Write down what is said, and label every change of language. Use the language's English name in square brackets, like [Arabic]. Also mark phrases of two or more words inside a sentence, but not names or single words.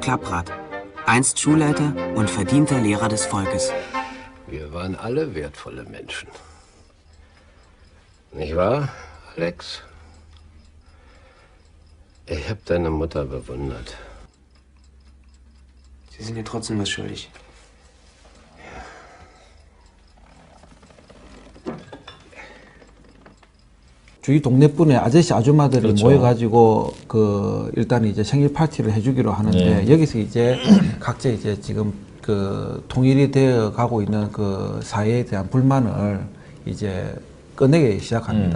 [German] Klapprath, einst Schulleiter und verdienter Lehrer des Volkes. Wir waren alle wertvolle Menschen. Nicht wahr, Alex? Ich habe deine Mutter bewundert. Sie sind ihr trotzdem was schuldig. [Korean] 주위 동네분의 아저씨 아줌마들이 그렇죠. 모여가지고 그 일단 이제 생일 파티를 해주기로 하는데, 네. 여기서 이제 각자 이제 지금 그 통일이 되어 가고 있는 그 사회에 대한 불만을 이제 꺼내기 시작합니다.